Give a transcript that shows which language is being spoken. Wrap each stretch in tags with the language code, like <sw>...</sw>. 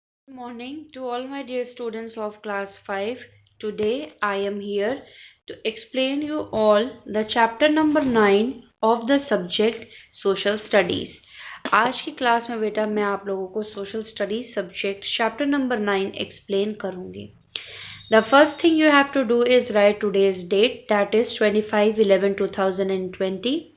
<en>Good morning to all my dear students of class 5. Today I am here to explain you all the chapter number 9 of the subject social studies.</en> <hi>आज की class में बेटा मैं आप लोगों को social studies subject chapter number 9 explain करूंगी.</hi> <en>The first thing you have to do is write today's date, that is 25/11/2020.</en>